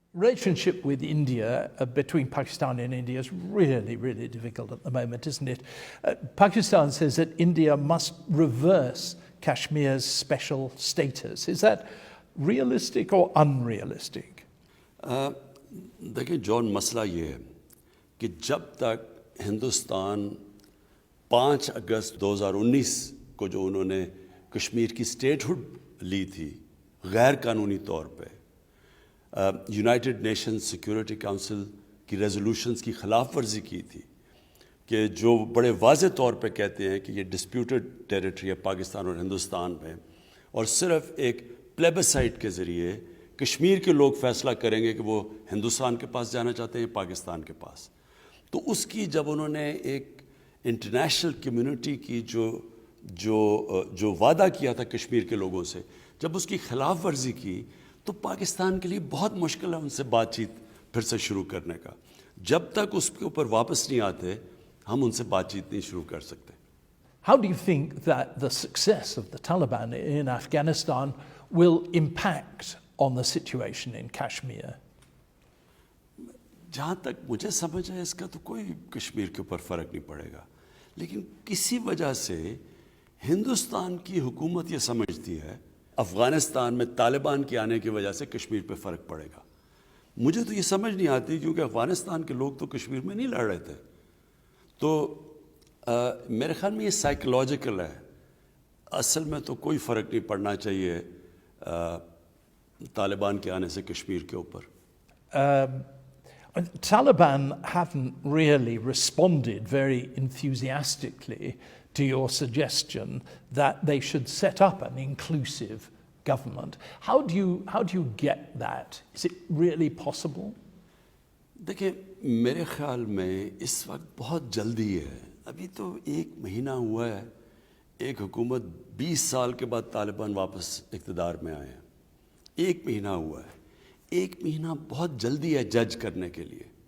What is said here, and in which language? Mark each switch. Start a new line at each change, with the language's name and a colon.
English: Relationship with India, between Pakistan and India, is really, really difficult at the moment, isn't it? Pakistan says that India must reverse Kashmir's special status. Is that realistic or unrealistic?
Hindi: देखिए John मसला ये है कि जब तक हिंदुस्तान 5 अगस्त 2019 को जो उन्होंने कश्मीर की स्टेटहुड ली थी गैर कानूनी तौर पे यूनाइटेड नेशंस सिक्योरिटी काउंसिल की रेजोल्यूशंस की खिलाफ वर्जी की थी कि जो बड़े वाज़े तौर पे कहते हैं कि ये डिस्प्यूटेड टेरिटरी है पाकिस्तान और हिंदुस्तान में और सिर्फ एक प्लेबिसाइट के ज़रिए कश्मीर के लोग फैसला करेंगे कि वो हिंदुस्तान के पास जाना चाहते हैं या पाकिस्तान के पास। तो उसकी जब उन्होंने एक इंटरनेशनल कम्युनिटी की जो वादा किया था कश्मीर के लोगों से, जब उसकी खिलाफ वर्जी की तो पाकिस्तान के लिए बहुत मुश्किल है उनसे बातचीत फिर से शुरू करने का। जब तक उसके ऊपर वापस नहीं आते हम उनसे बातचीत नहीं शुरू कर सकते।
English: How do you think that the success of the Taliban in Afghanistan will impact on the situation in Kashmir?
Hindi: जहाँ तक मुझे समझ है इसका तो कोई कश्मीर के ऊपर फ़र्क नहीं पड़ेगा, लेकिन किसी वजह से हिंदुस्तान की हुकूमत ये समझती है अफ़गानिस्तान में तालिबान के आने की वजह से कश्मीर पे फ़र्क पड़ेगा। मुझे तो ये समझ नहीं आती क्योंकि अफ़गानिस्तान के लोग तो कश्मीर में नहीं लड़ रहे थे। तो मेरे ख्याल में ये साइकोलॉजिकल है, असल में तो कोई फ़र्क नहीं पड़ना चाहिए तालिबान के आने से कश्मीर के ऊपर।
English: Taliban haven't really responded very enthusiastically to your suggestion that they should set up an inclusive government. How do you get that? Is it really possible?
Hindi: देखिए मेरे ख्याल में इस वक्त बहुत जल्दी है, अभी तो 1 महीना हुआ है, एक हुकूमत 20 साल के बाद तालिबान वापस इक़्तिदार में आए हैं, 1 महीना हुआ है, 1 महीना बहुत जल्दी है जज करने के लिए।